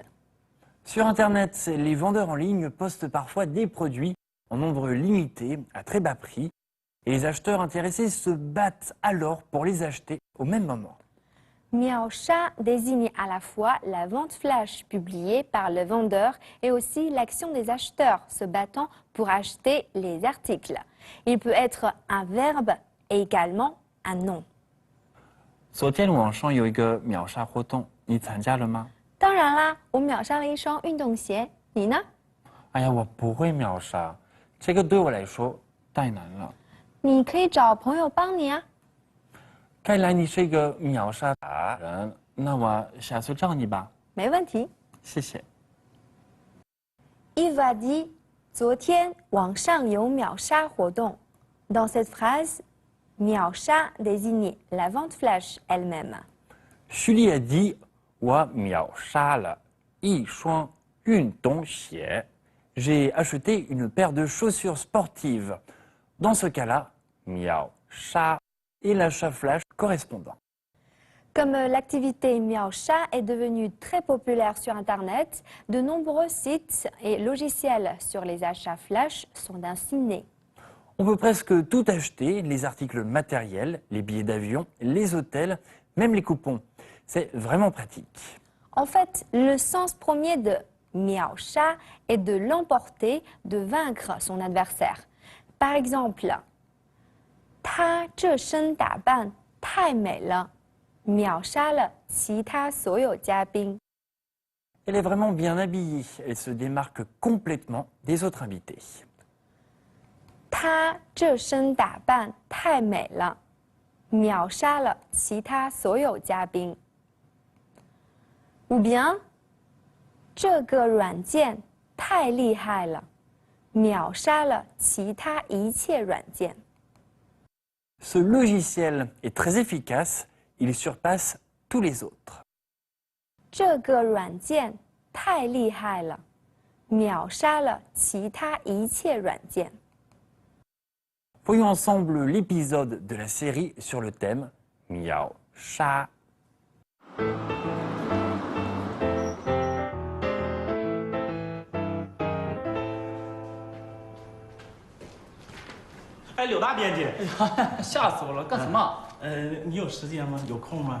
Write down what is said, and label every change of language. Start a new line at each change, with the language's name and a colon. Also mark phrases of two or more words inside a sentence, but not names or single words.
French: Sur Internet, les vendeurs en ligne postent parfois des produits en nombre limité, à très bas prix, et les acheteurs intéressés se battent alors pour les acheter au même moment. Miao sha désigne à la fois la vente flash publiée par le vendeur et aussi l'action des acheteurs se battant pour acheter les articles. Il peut être un verbe et également un nom.
Chinese: 昨天网上有一个秒杀活动，你参加了吗？当然啦，我秒杀了一双运动鞋，你呢？哎呀，我不会秒杀，这个对我来说太难了。你可以找朋友帮你啊。看来你是一个秒杀达人，那我下次找你吧。没问题。谢谢。
French: Yves a dit
Chinese: 昨天网上有秒杀活动。
French: Dans cette phrase, 秒杀 désigne la vente flash elle-même. Julie a dit
Chinese: 我秒杀了一双运动鞋。
French: J'ai acheté une paire de chaussures sportives. Dans ce cas-là, 秒杀 est l'achat flash correspondant. Comme l'activité miao sha est devenue très populaire sur Internet, de nombreux sites et logiciels sur les achats flash sont ainsi nés. On peut presque tout acheter, les articles matériels, les billets d'avion, les hôtels, même les coupons. C'est vraiment pratique. En fait, le sens premier de miao sha est de l'emporter, de vaincre son adversaire. Par exemple,
Chinese: 她这身打扮太美了，秒杀了其他所有嘉宾。
French: Elle est vraiment bien habillée, elle se démarque complètement des autres invités.
Chinese: 她这身打扮太美了，秒杀了其他所有嘉宾。
French: Ou bien，
Chinese: 这个软件太厉害了，秒杀了其他一切软件。
French: Ce logiciel est très efficace, il surpasse tous les autres.
Chinese: 这个软件太厉害了，秒杀了其他一切软件。
French: Voyons ensemble l'épisode de la série sur le thème Miao Sha.
Chinese: 哎，柳大编辑，吓死我了！干什么？你有时间吗？有空吗？